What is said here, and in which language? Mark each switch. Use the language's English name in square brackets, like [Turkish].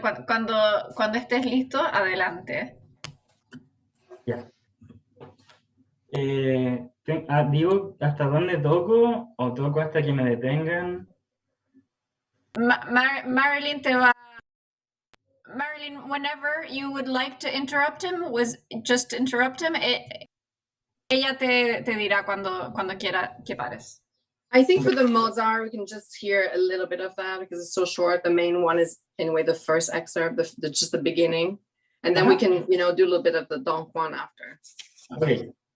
[Spanish] Cuando estés listo, adelante. Ya. Digo hasta dónde toco o toco hasta que me detengan. Marylène te va. [English] Marylène, whenever you would like to interrupt him, just interrupt him. [Spanish] Ella te dirá cuando quiera que pares. [English] I think for the Mozart, we can just hear a little bit of that because it's so short. The main one is anyway the first excerpt, just the beginning, and then we can, do a little bit of the Don Juan after. Okay.